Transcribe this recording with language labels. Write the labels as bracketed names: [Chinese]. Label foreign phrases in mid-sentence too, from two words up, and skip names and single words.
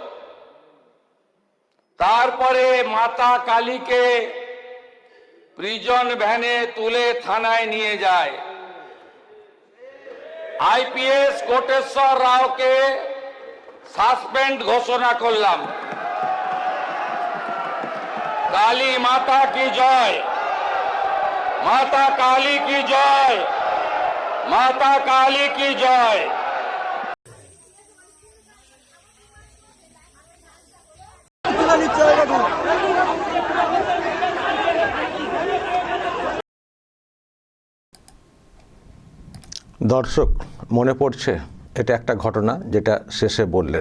[Bangla] তারপরে মাতা কালীকে [English] prison vane [Bangla] তুলে থানায় নিয়ে যায়। আইপিএস কোটেশ্বর রাওকে সাসপেন্ড ঘোষণা করলাম। [Hindi] काली माता की जय, माता काली की जय, माता काली की जय। [Bangla] দর্শক, মনে পড়ছে এটা একটা ঘটনা যেটা শেষে বললেন।